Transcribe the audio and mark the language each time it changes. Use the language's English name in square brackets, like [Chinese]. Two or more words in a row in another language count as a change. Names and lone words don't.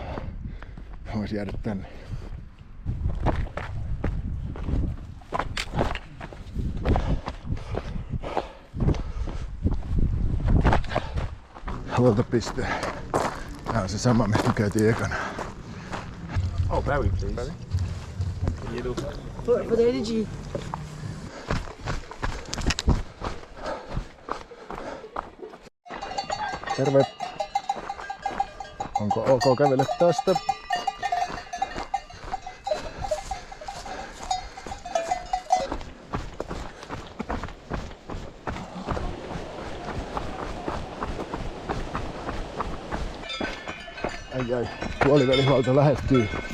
[Finnish] Voisi jäädä tänne. Huoltopiste. Tää on se sama, mistä käytiin ekana. [English] Oh, Barry, please. Barry? You do. For the energy. [Finnish] Terve. Onko ok kävellä tästä? Ai, puolivälihuolto lähestyy.